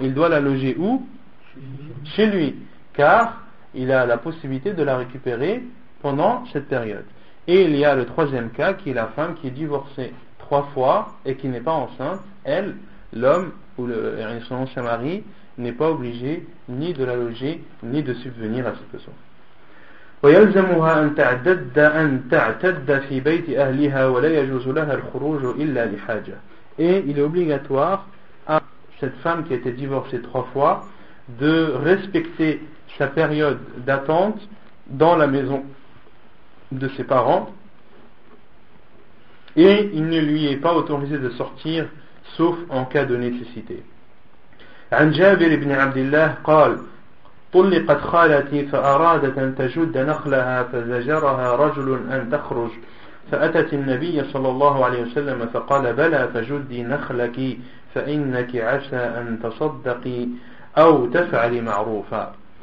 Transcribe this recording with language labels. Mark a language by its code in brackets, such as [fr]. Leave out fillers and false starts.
[fr] Il doit la loger où? Chez lui, car il a la possibilité de la récupérer pendant cette période. Et il y a le 3e cas, qui est la femme qui est divorcée 3 fois et qui n'est pas enceinte. Elle, l'homme ou son ancien mari, n'est pas obligé ni de la loger ni de subvenir à ses besoins. [ar] ويلزمها أن تعتد في بيت أهلها ولا يجوز لها الخروج إلا لحاجة. [fr] Et il est obligatoire à cette femme qui a été divorcée 3 fois de respecter sa période d'attente dans la maison de ses parents, et il ne lui est pas autorisé de sortir sauf en cas de nécessité. [ar] عن جابر بن عبد الله قال طلقت خالتي فأرادت أن تجد نخلها فزجرها رجل أن تخرج فأتت النبي صلى الله عليه وسلم فقال بلى فجدي نخلك فإنك عسى أن تصدقي أو تفعلي معروفا.